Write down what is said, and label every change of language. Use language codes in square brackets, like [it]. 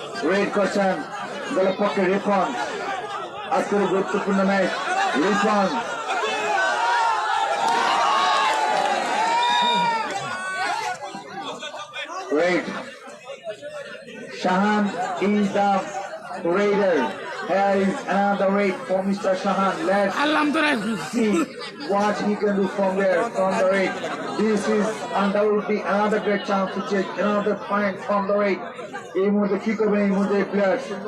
[bn] Red করছেন দলের পক্ষে রিফন। আজকের গুরুত্বপূর্ণ match রিফন Raid. [en] Shahan is the raider. Here is another raid for Mr. Shahan. Let's [bn] আল্লাহ তোরা [en] see what he can do from there, from the raid. This is undoubtedly another great chance to take another point from the raid. [bn] এই মুহূর্তে কি করবেন এই মুহূর্তে player?